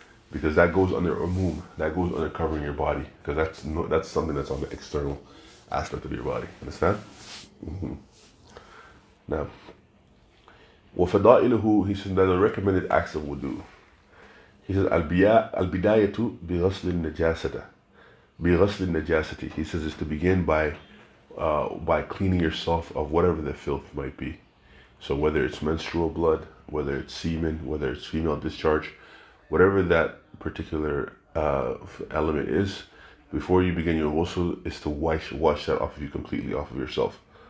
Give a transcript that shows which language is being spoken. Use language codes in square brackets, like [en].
[en] Because that goes under umum, that goes under covering your body, because that's something that's on the external aspect of your body. Understand? Mm-hmm. Now, وَفَضَائِلُهُ, he says that the recommended acts of wudu. [ar] He says, الْبِدَايَةُ بِغَسْلِ النَّجَاسَةِ. [en] He says is to begin by cleaning yourself of whatever the filth might be. So whether it's menstrual blood, whether it's semen, whether it's female discharge, whatever that particular element is, before you begin your ghusl, is to wash that off of you completely, off of yourself.